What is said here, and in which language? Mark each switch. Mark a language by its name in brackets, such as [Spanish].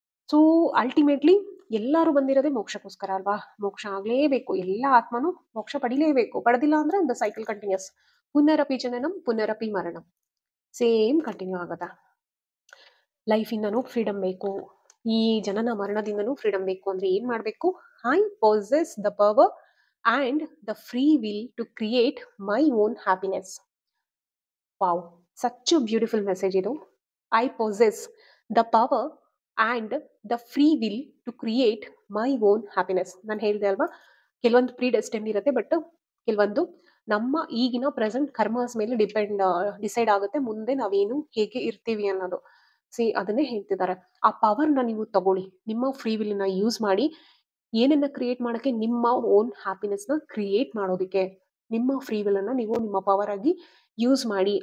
[Kannada] So ultimately ಎಲ್ಲರೂ ಬಂದಿರೋದೇ ಮೋಕ್ಷಕ್ಕೋಸ್ಕರ ಅಲ್ವಾ. ಮೋಕ್ಷ ಆಗಲೇಬೇಕು, ಎಲ್ಲ ಆತ್ಮನು ಮೋಕ್ಷ ಪಡಿಲೇಬೇಕು. ಪಡೆದಿಲ್ಲ ಅಂದ್ರೆ [English] The cycle continues. [Sanskrit] ಪುನರಪಿ ಜನನಂ ಪುನರಪಿ ಮರಣಂ, [Kannada] same continue ಆಗತ್ತ. ಲೈಫಿಂದನೂ ಫ್ರೀಡಮ್ ಬೇಕು, ಈ ಜನನ ಮರಣದಿಂದನೂ ಫ್ರೀಡಮ್ ಬೇಕು ಅಂದ್ರೆ ಏನ್ ಮಾಡ್ಬೇಕು? [English] I possess the power and the free will to create my own happiness. Wow, such a beautiful message [Kannada] idu. [English] I possess the power and the free will to create my own happiness. [Kannada] ನಾನು ಹೇಳಿದೆ ಅಲ್ವಾ, ಕೆಲವೊಂದು pre destiny ಇರುತ್ತೆ, but ಕೆಲವೊಂದು ನಮ್ಮ ಈಗಿನ present ಕರ್ಮಸ್ ಮೇಲೆ decide ಆಗುತ್ತೆ ಮುಂದೆ ನಾವೇನು ಹೇಗೆ ಇರ್ತೀವಿ ಅನ್ನೋದು. ಅದನ್ನೇ ಹೇಳ್ತಿದ್ದಾರೆ. ಆ ಪವರ್ನ ನೀವು ತಗೊಳ್ಳಿ, ನಿಮ್ಮ ಫ್ರೀ ವಿಲ್ ನ ಯೂಸ್ ಮಾಡಿ ಏನನ್ನ ಕ್ರಿಯೇಟ್ ಮಾಡಕ್ಕೆ, ನಿಮ್ಮ ಓನ್ ಹ್ಯಾಪಿನೆಸ್ ನ ಕ್ರಿಯೇಟ್ ಮಾಡೋದಕ್ಕೆ ನಿಮ್ಮ ಫ್ರೀ ವಿಲ್ ಅನ್ನ ನೀವು ನಿಮ್ಮ ಪವರ್ ಆಗಿ ಯೂಸ್ ಮಾಡಿ.